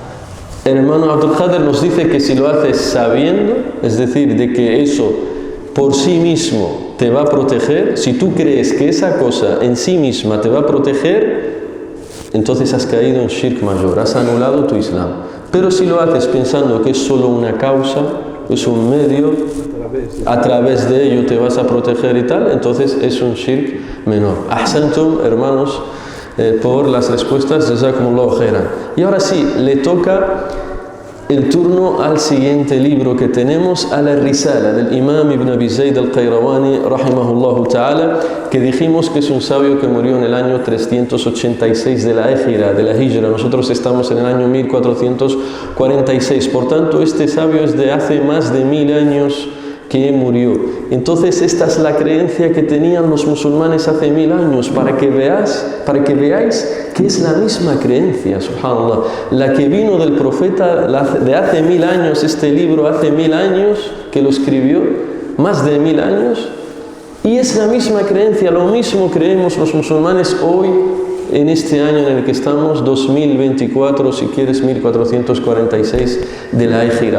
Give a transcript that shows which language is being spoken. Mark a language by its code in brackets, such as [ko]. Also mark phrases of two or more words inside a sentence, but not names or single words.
[es] El hermano Abdul Qadir nos dice que si lo haces sabiendo, es decir, de que eso por sí mismo te va a proteger, si tú crees que esa cosa en sí misma te va a proteger, entonces has caído en shirk mayor, has anulado tu Islam. Pero si lo haces pensando que es solo una causa, es un medio, a través de ello te vas a proteger y tal, entonces es un shirk menor. Ahsantum, hermanos, por las respuestas, [ar] جزاكم الله خيرا. [es] Y ahora sí, le toca el turno al siguiente libro que tenemos, a la Risala del Imam Ibn Abi Zayd al-Qayrawani, [ar] رحمه الله تعالى, [es] que dijimos que es un sabio que murió en el año 386 de la Hijra. Nosotros estamos en el año 1446. Por tanto, este sabio es de hace más de 1000 años que murió. Entonces esta es la creencia que tenían los musulmanes hace 1000 años, para que veáis que es la misma creencia, subhanallah, la que vino del profeta de hace 1000 años, este libro hace 1000 años que lo escribió, más de 1000 años, y es la misma creencia, lo mismo creemos los musulmanes hoy, en este año en el que estamos, 2024, si quieres 1446 de la Hijra.